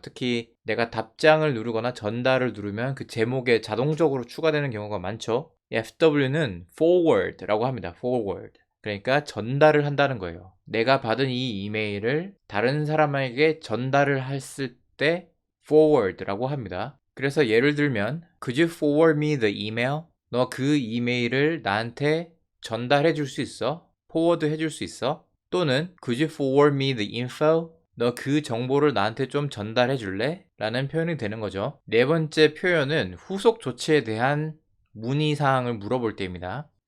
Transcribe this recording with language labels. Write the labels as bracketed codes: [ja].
[ko] 특히 내가 답장을 누르거나 전달을 누르면 그 제목에 자동적으로 추가되는 경우가 많죠. FW는 forward라고 합니다. [en] forward. [ko] 그러니까 전달을 한다는 거예요. 내가 받은 이 이메일을 다른 사람에게 전달을 했을 때 forward라고 합니다. 그래서 예를 들면 [en] Could you forward me the email? [ko] 너 그 이메일을 나한테 전달해 줄 수 있어? 포워드 해줄 수 있어? 또는 [en] Could you forward me the info? [ko] 너 그 정보를 나한테 좀 전달해 줄래? 라는 표현이 되는 거죠. 네 번째 표현은 후속 조치에 대한 문의사항을 물어볼 때입니다.